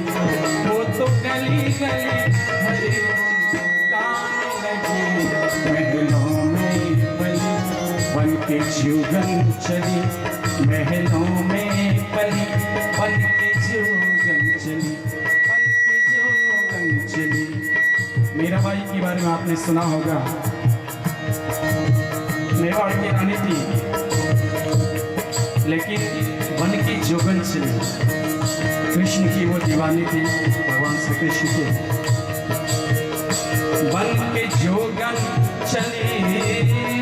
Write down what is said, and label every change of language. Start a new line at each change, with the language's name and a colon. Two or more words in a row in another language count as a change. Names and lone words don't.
Hindi: वो तो गली गली हरे गाने लगी। महलों में पली बन के जुगन चली। महलों में पली बन के जुगन चली। बन के जुगन चली। मीराबाई के बारे में आपने सुना होगा। मेवाड़ की रानी थी लेकिन बन के जोगन चली। कृष्ण की वो दीवानी थी, भगवान श्री कृष्ण के। बन के जोगन चली।